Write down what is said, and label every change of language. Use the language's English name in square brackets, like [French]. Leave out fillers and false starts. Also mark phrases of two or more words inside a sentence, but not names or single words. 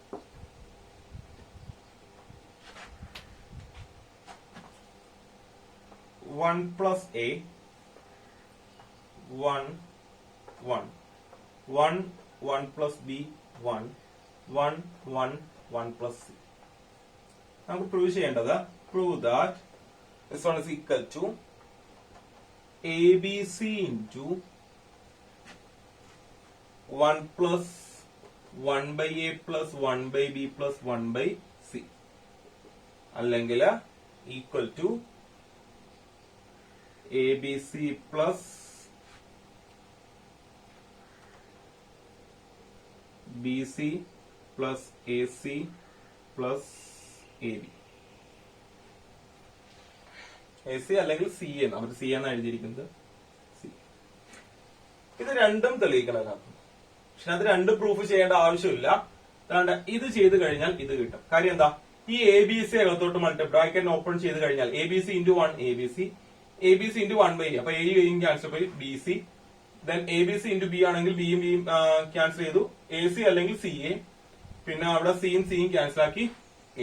[English] one plus A 1 1 1 1 plus B 1 1 1 1 plus C. [Malayalam] നമുക്ക് പ്രൂവ് ചെയ്യേണ്ടത് [English] prove that this one is equal to ABC into 1 plus 1 by A plus 1 by B plus 1 by C അല്ലെങ്കിൽ equal to ABC plus BC plus AC plus AB. [Malayalam] AC അല്ലെങ്കിൽ സി എന്ന് അവർ സി എന്നാണ് എഴുതിയിരിക്കുന്നത്. സി ഇത് രണ്ടും തെളിയിക്കണതാണ്. പക്ഷെ അത് രണ്ട് പ്രൂഫ് ചെയ്യേണ്ട ആവശ്യമില്ല. അതുകൊണ്ട് ഇത് ചെയ്ത് കഴിഞ്ഞാൽ ഇത് കിട്ടും. കാര്യം എന്താ, ഈ എ ബി സി അകത്തോട്ട് [English] bracket open [Malayalam] ചെയ്ത് കഴിഞ്ഞാൽ [English] A B C into 1 A B C into 1 by [Malayalam] അപ്പൊ എയും [English] cancel by B C, then A B C into B [Malayalam] ആണെങ്കിൽ ബിയും ബിയും ക്യാൻസൽ ചെയ്തു, എ സി അല്ലെങ്കിൽ സി എ, പിന്നെ അവിടെ സിയും സിയും ക്യാൻസൽ ആക്കി എ.